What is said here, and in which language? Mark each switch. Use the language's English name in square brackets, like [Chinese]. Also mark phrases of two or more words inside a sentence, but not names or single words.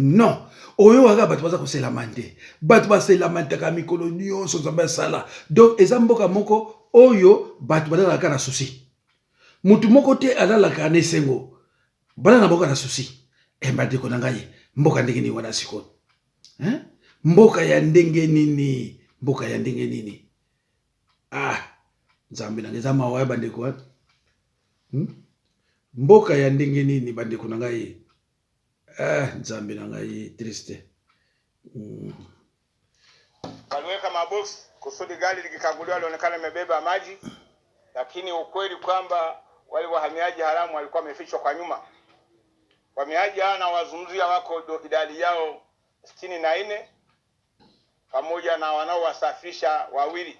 [Lingala] non oyo waka bato baza koselama nde bato baselamantaka mikolo nyonso nzambe asala donc eza mboka moko oyo bato balalaka na susi mutu moko te alalaka na esengo bala na mboka na susi bandeko na ngai mboka ndenge nini wana sikoyo mboka ya ndenge nini mboka ya ndenge nini nzambe na ngeza mawa bandeko wana mboka ya ndenge nini bandeko na ngai nzambe na ngai triste [Swahili] Waliweka maboksi kusudi gari likikaguliwa lionekana limebeba maji, lakini ukweli kwamba wale wahamiaji haramu walikuwa wamefichwa kwa nyuma. Wahamiaji hawa na wazungumzia wako idadi yao 64 pamoja na wanaowasafirisha wawili.